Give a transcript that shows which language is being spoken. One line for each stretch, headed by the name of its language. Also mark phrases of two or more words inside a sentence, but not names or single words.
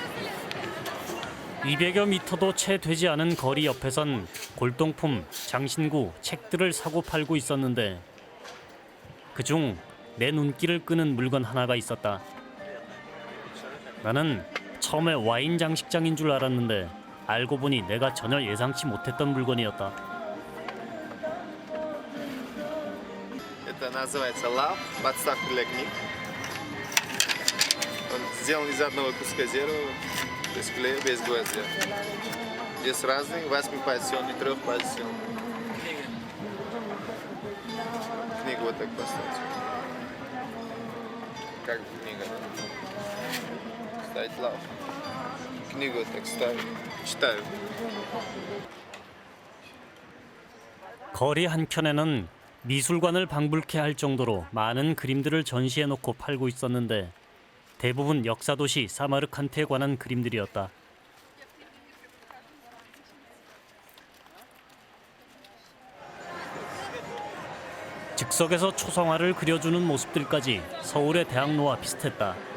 Korean: 200여 미터도 채 되지 않은 거리 옆에선 골동품, 장신구, 책들을 사고 팔고 있었는데 그중 내 눈길을 끄는 물건 하나가 있었다. 나는 처음에 와인 장식장인 줄 알았는데 알고 보니 내가 전혀 예상치 못했던 물건이었다.
Russian: Это называется лав, подставка для книг. Он сделан из одного куска дерева, без клея, без гвоздя. Есть разные, 8-позиционный, 3-позиционный. Книгу вот так поставьте. Как книга. Ставить лав. Книгу вот так ставить. Читаю.
Korean: 거리 한켠에는 미술관을 방불케 할 정도로 많은 그림들을 전시해놓고 팔고 있었는데 대부분 역사도시 사마르칸트에 관한 그림들이었다. 즉석에서 초상화를 그려주는 모습들까지 서울의 대학로와 비슷했다.